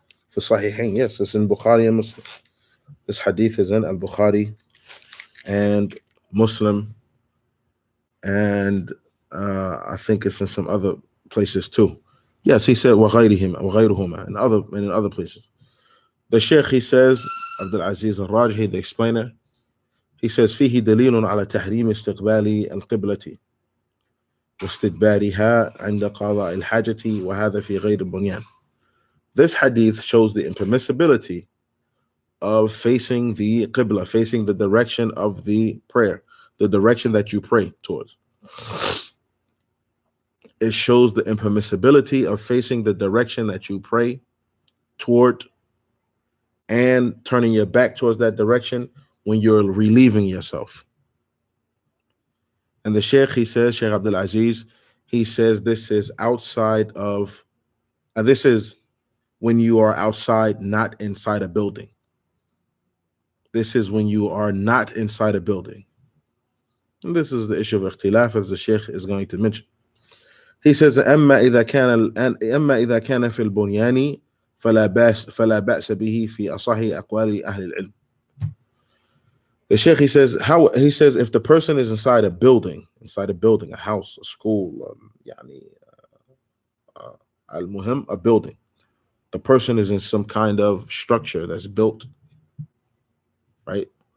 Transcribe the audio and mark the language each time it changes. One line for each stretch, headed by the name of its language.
English: For Sahihain, yes, it's in Bukhari and Muslim. This hadith is in Al-Bukhari and Muslim, and I think it's in some other places too. Yes, he said وغيرهما in other places. The Sheikh, he says,
Arabic: Abdul Aziz al-Rajhi, the explainer, he says فيه دليل على تحريم استقبال القبلة واستدبارها عند قضاء الحاجة وهذا في غير البنيان.
English: This hadith shows the impermissibility of facing the qibla, facing the direction of the prayer, the direction that you pray towards. It shows the impermissibility of facing the direction that you pray toward and turning your back towards that direction when you're relieving yourself. And the Sheikh, he says, Sheikh Abdul Aziz, he says this is outside of, this is when you are outside, not inside a building. This is when you are not inside a building. And this is the issue of ikhtilaf, as the Sheikh is going to mention. He says,
Arabic: أما إذا كان في البنيان فلا بأس به في أصح أقوال أهل العلم.
English: The Sheikh, he says, if the person is inside a building, a house, a school, al-muhim, a building, the person is in some kind of structure that's built, right?